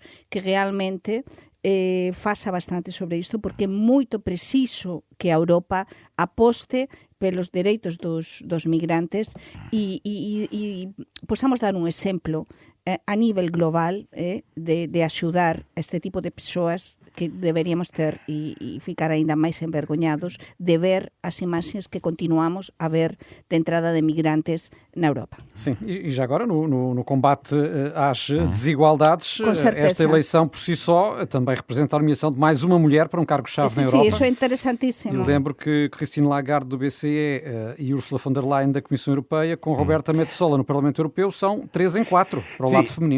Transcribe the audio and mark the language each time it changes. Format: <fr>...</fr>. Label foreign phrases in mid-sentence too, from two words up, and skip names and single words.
<gl>que realmente faça bastante sobre isto, porque é moito preciso que a Europa aposte pelos dereitos dos migrantes e possamos dar un exemplo a nivel global de axudar este tipo de persoas que deberíamos ter e ficar aínda máis envergoñados de ver as imaxes que continuamos a ver de entrada de migrantes na Europa.</gl> <pt>Sim, e já agora no combate às desigualdades, esta eleição por si só também representa a nomeação de mais uma mulher para um cargo-chave na Europa. Sim, isso é interessantíssimo. E lembro que Christine Lagarde do BCE e Ursula von der Leyen da Comissão Europeia, com Roberta Metsola no Parlamento Europeu, são 3 em 4 para o lado feminino.</pt>